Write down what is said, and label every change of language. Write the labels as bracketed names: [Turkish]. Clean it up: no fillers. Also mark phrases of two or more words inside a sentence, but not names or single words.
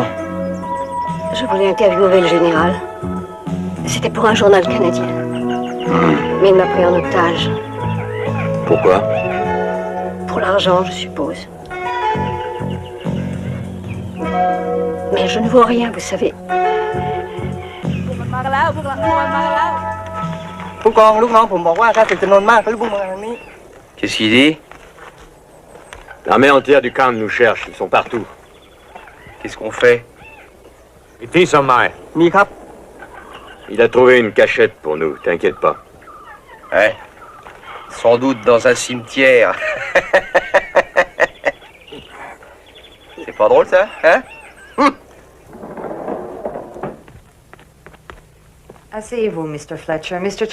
[French] Je voulais interviewer le général. C'était pour un journal canadien. Mais il m'a pris en otage. Pourquoi? Pour l'argent, je suppose. Mais je ne vois rien, vous savez. [Thai] มากันแล้วพวกเรามากันแล้วผู้กองลูกน้องผมบอกว่าถ้าศึกจำนวนมากก็รีบพุ่งมาทางนี้ [French] Qu'est-ce qu'il dit? L'armée entière du camp nous cherche, ils sont partout. Qu'est-ce qu'on fait? [Thai] มีที่สมัย มีครับ [French] Il a trouvé une cachette pour nous, t'inquiète pas. Ouais. Sans doute dans un cimetière. C'est pas drôle, ça, hein? Asseyez-vous, Mr. Fletcher. Mr.